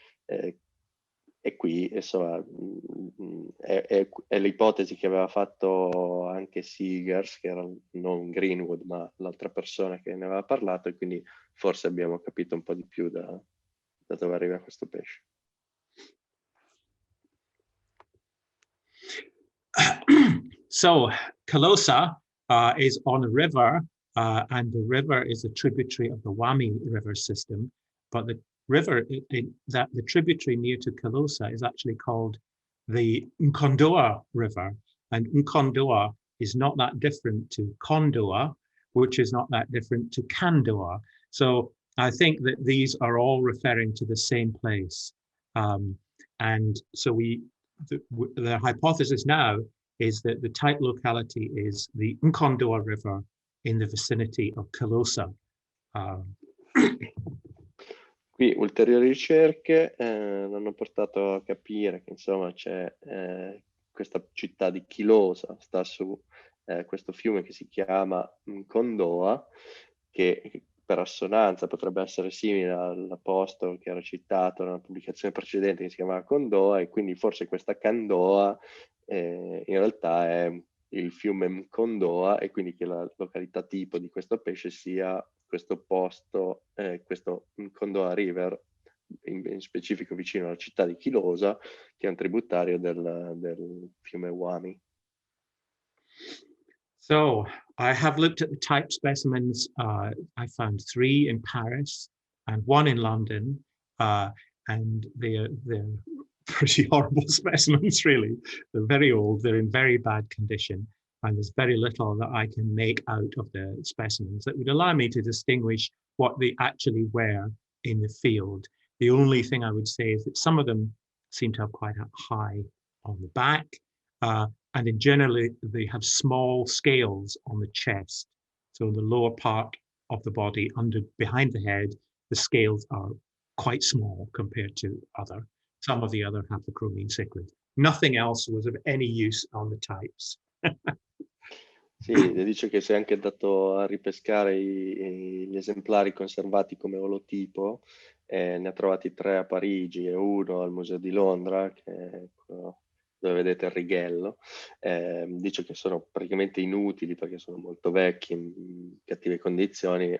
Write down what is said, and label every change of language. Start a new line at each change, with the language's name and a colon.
Italian: E qui, insomma, è l'ipotesi che aveva fatto anche Seegers, che era non Greenwood, ma l'altra persona che ne aveva parlato, e quindi forse abbiamo capito un po' di più da dove arriva questo pesce.
English: So Kilosa is on a river, and the river is a tributary of the Wami river system, but the river the tributary near to Kilosa is actually called the Nkondoa River, and Nkondoa is not that different to Kondoa, which is not that different to Kandoa. So I think that these are all referring to the same place, and so the hypothesis now is that the type locality is the Nkondoa River in the vicinity of Kilosa.
Italian: Qui ulteriori ricerche hanno portato a capire che insomma c'è questa città di Kilosa, sta su questo fiume che si chiama Kondoa, che per assonanza potrebbe essere simile al posto che era citato nella pubblicazione precedente che si chiamava Kondoa, e quindi forse questa Kandoa in realtà è il fiume Mkondoa, e quindi che la località tipo di questo pesce sia questo posto, questo Mkondoa River, in specifico vicino alla città di Kilosa, che è un tributario del fiume Wami.
English: So I have looked at the type specimens. I found 3 in Paris and 1 in London, and they're pretty horrible specimens, really. They're very old, they're in very bad condition, and there's very little that I can make out of the specimens that would allow me to distinguish what they actually were in the field. The only thing I would say is that some of them seem to have quite a high on the back, and in generally they have small scales on the chest. So the lower part of the body, behind the head, the scales are quite small compared to some of the other haplochromine cichlid. Nothing else was of any use on the types.
Italian: Sì, dice che si è anche andato a ripescare gli esemplari conservati come olotipo, ne ha trovati 3 a Parigi e 1 al Museo di Londra, che è dove dove vedete il righello, dice che sono praticamente inutili perché sono molto vecchi, in cattive condizioni.